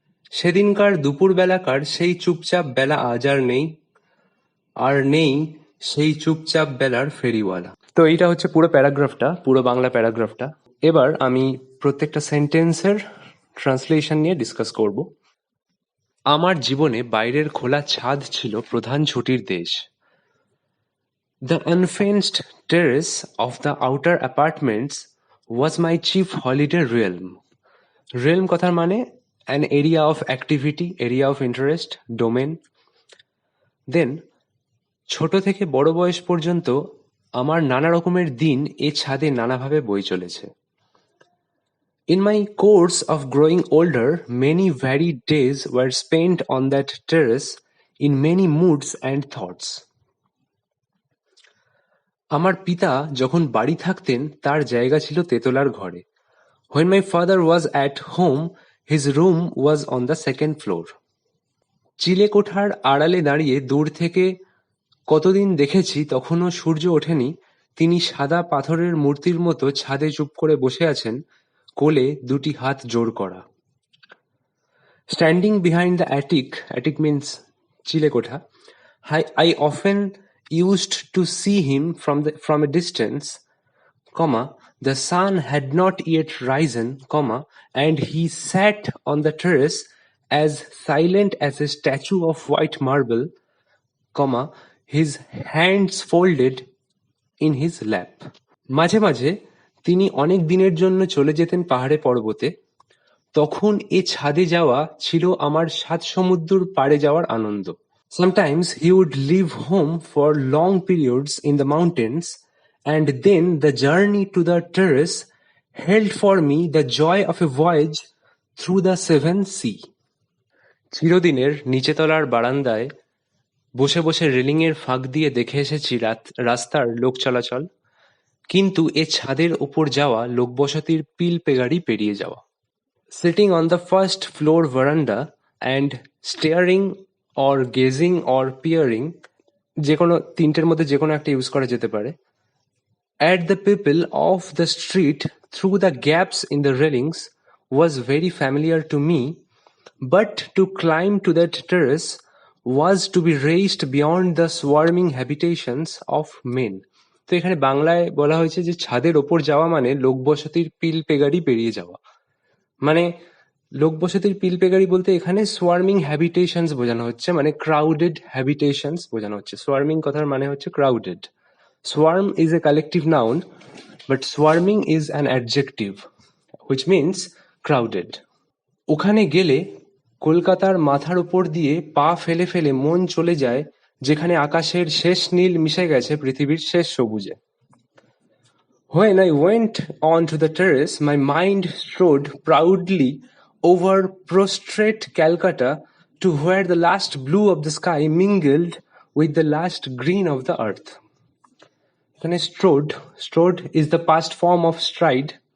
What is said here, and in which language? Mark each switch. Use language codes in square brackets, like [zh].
[bn] সেদিনকার দুপুর বেলাকার সেই চুপচাপ বেলা আজ আর নেই, আর নেই সেই চুপচাপ বেলার ফেরিওয়ালা। তো এইটা হচ্ছে পুরো প্যারাগ্রাফটা, পুরো বাংলা প্যারাগ্রাফটা। এবার আমি প্রত্যেকটা সেন্টেন্সের ট্রান্সলেশন নিয়ে ডিসকাস করব। আমার জীবনে বাইরের খোলা ছাদ ছিল প্রধান ছুটির দেশ। [en] The unfenced terrace of the outer apartments was my chief holiday realm. Realm কথার মানে an area of activity, area of interest, domain. [bn] Then ছোট থেকে বড় বয়স পর্যন্ত আমার নানা রকমের দিন এ ছাদে নানাভাবে বয়ে চলেছে। [en] In my course of growing older, many varied days were spent on that terrace in many moods and thoughts. [bn] আমার পিতা যখন বাড়ি থাকতেন তার জায়গা ছিল তেতলার ঘরে। [en] When my father was at home, his room was on the second floor. [bn] চিলেকোঠার আড়ালে দাঁড়িয়ে দূর থেকে কতদিন দেখেছি, তখনও সূর্য ওঠেনি, তিনি সাদা পাথরের মূর্তির মতো ছাদে চুপ করে বসে আছেন, কোলে দুটি হাত জোড় করা। [en] Standing behind the attic, attic means চিলেকোঠা, I often used to see him from a distance, the sun had not yet risen, and he sat on the terrace as silent as a statue of white marble, his hands folded in his lap. [bn] মাঝে মাঝে তিনি অনেক দিনের জন্য চলে যেতেন পাহাড়ে পর্বতে। তখন এ ছাদে যাওয়া ছিল আমার 7 সমুদ্র পাড়ে যাওয়ার আনন্দ। [en] Sometimes he would leave home for long periods in the mountains, and then the journey to the terrace held for me the joy of a voyage through the seven sea. [bn] চিরদিনের নিচেতলার বারান্দায় বসে বসে রেলিংয়ের ফাঁক দিয়ে দেখে এসেছি রাস্তার লোক চলাচল, কিন্তু এ ছাদের ওপর যাওয়া লোকবসতির পিল পেগাড়ি পেরিয়ে যাওয়া। [en] Sitting on the first floor veranda and staring or gazing or peering, [bn] যে কোনো তিনটের মধ্যে যে কোনো একটা ইউজ করা যেতে পারে, [en] at the people of the street through the gaps in the railings was very familiar to me, But to climb to that terrace was to be raised beyond the swarming habitations of men. [bn] তো এখানে বাংলায় বলা হয়েছে যে ছাদের ওপর যাওয়া মানে লোকবসতির পিল পেগাড়ি পেরিয়ে যাওয়া। মানে লোকবসতির পিল পেগাড়ি বলতে এখানে সোয়ার্মিং হ্যাবিটেশনস বোঝানো হচ্ছে, মানে ক্রাউডেড হ্যাবিটেশনস বোঝানো হচ্ছে। সোয়ার্মিং কথার মানে হচ্ছে crowded. [en] Swarm is a collective noun, but swarming is an adjective which means crowded. [bn] ওখানে গেলে কলকাতার মাথার উপর দিয়ে পা ফেলে ফেলে মন চলে যায় যেখানে আকাশের শেষ নীল মিশে গেছে পৃথিবীর শেষ সবুজে। [en] When I went on to the terrace, my mind strode proudly over prostrate Calcutta to where the last blue of the sky mingled with the last green of the earth. [bn] এখানে [en] strode is the past form of stride.